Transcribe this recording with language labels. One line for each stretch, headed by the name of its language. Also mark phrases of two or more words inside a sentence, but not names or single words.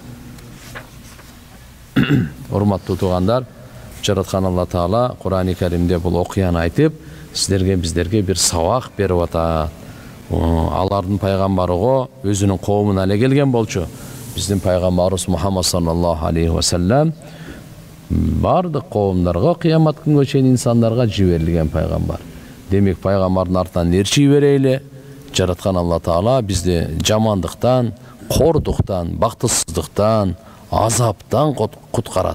Kyrgyz: Урматтуу туугандар, жараткан Алла Таала Кур'ан-ы Каримде бул окуяны айтып, сиздерге биздерге бир сабак берип атат. Алардын пайгамбарыго өзүнүн коомуна эле келген болчу. Биздин пайгамбарыбыз Мухаммад
Arabic: صلى الله عليه وسلم
Kyrgyz: бардык коомдорго кыямат күнгө чейин инсандарга жиберилген пайгамбар. Демек пайгамбардын артынан ээрчий берели. Жараткан Алла Таала бизди жамандыктан, кордуктан, бактысыздыктан, азаптан куткарат.